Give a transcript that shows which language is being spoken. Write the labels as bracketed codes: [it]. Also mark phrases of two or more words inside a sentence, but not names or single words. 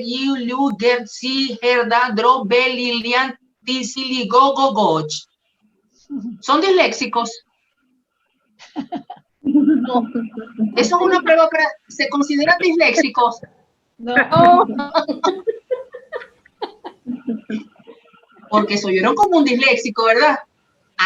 [es] Yulu, Gertzi, Herda, Drobe, Lilian, Tisili, Gogo, Goch. ¿Son disléxicos? No. Eso es una prueba para... ¿Se consideran disléxicos? No. Porque se oyeron como un disléxico, ¿verdad?